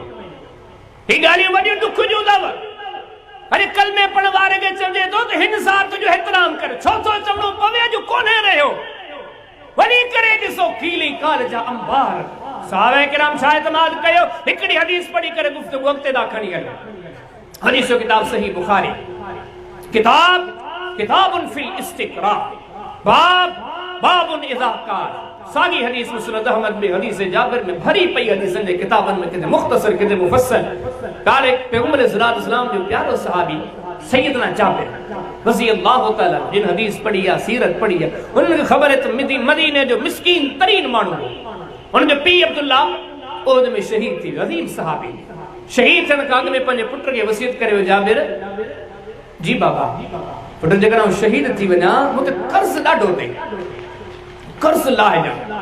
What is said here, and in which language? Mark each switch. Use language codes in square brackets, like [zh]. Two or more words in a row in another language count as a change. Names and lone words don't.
[sd] ही ॻाल्हियूं वॾियूं दुख जूं अथव। अरे कलमे पढ़ण वारे खे चइजे थो त हिन ज़ात जो एहतराम कर, छो थो चवणो पवे अॼु कोन्हे रहियो। वञी करे ॾिसो खीली काल जा अंबार। सहाबा किराम छा एतमाद कयो? हिकिड़ी हदीस पढ़ी करे गुफ्तगू अॻिते ॾा खणी हलियो। हदीस जो किताब [ar] सही बुखारी كتاب في الاستقراض باب إذا قال. [sd] सागी हदीस मुस्नद अहमद में हदीस जाबिर में भरी पई हदीसन जे किताबन में किते मुख्तसर किते मुफस्सल। काले पैगंबर सल्लल्लाहु अलैहि वसल्लम जो प्यारो सहाबी सैयदना जाबिर रज़ी अल्लाह तआला जिन हदीस पढ़ी है, सीरत पढ़ी है, उन्हें खबर है त मदीने जो मिस्कीन तरीन माण्हू उन जो पीउ अब्दुल्ला ओद में शहीद थी। अज़ीम सहाबी शहीद थियण खां अॻु में पंहिंजे पुट खे वसियत करे जाबिर जी बाबा पुट जेकॾहिं शहीद थी वञा मूंखे कर्ज़ ॾाढो अथई, कर्ज़ लाहे ॾियां।